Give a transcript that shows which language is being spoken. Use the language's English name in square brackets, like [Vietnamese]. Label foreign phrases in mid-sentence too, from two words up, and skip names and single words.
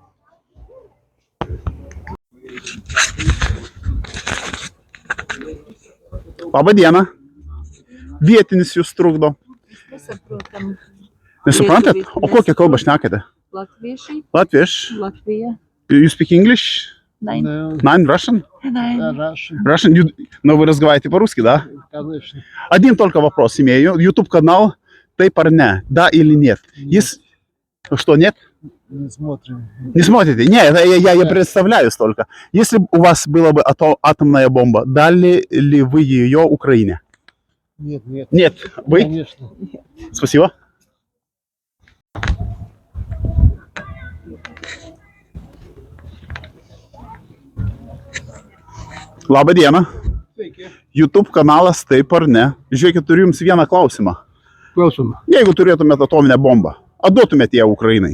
[Lithuanian] Labą dieną. Vietinis jūs trukdo. Nesuprantam. Nesuprantat? O kokią kalbą šnekate? Latviešiai? Latviš? Latvija? [English] You speak English? Nein. Nine Russian? Nein. Russian? [Russian] Вы разговариваете по-русски, да? Конечно. Один только вопрос имею. YouTube канал Taip ar не? Да или нет? Что, нет? Не смотрим. Не смотрите? Нет, я представляюсь только. Если бы у вас была бы атомная бомба, дали ли вы ее Украине? Нет, нет. Нет. Вы? Конечно. Спасибо. [Lithuanian] Labą dieną. Sveiki. YouTube kanalas Taip ar ne. Žiūrėkit, turiu jums vieną klausimą. Klausom. Jeigu turėtumėt atominę bombą, ar duotumėt ją Ukrainai?